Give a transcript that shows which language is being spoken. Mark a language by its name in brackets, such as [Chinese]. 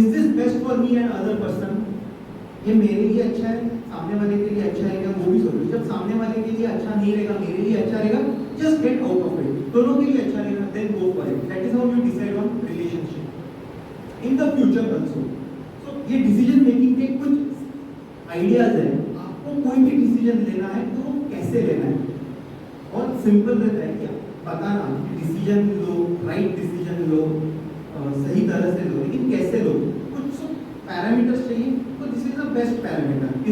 [English] Is this best for me and other person? [Hindi] ये मेरे लिए अच्छा है, सामने वाले के लिए अच्छा है क्या? वो भी सोचो। जब सामने वाले के लिए अच्छा नहीं रहेगा, मेरे लिए अच्छा रहेगा, [English] just get out of it. [Hindi] दोनों के लिए अच्छा रहेगा, [English] then go for it. That is how you decide on relationship in the future also. [Hindi] So ये decision making के कुछ ideas हैं। आपको कोई भी decision लेना है तो कैसे लेना है? और सिंपल रहता है क्या? बताना, डिसीजन लो, राइट डिसीजन लो, सही तरह से लो, लेकिन कैसे लो? कुछ पैरामीटर्स चाहिए, तो [English] This is the best parameter.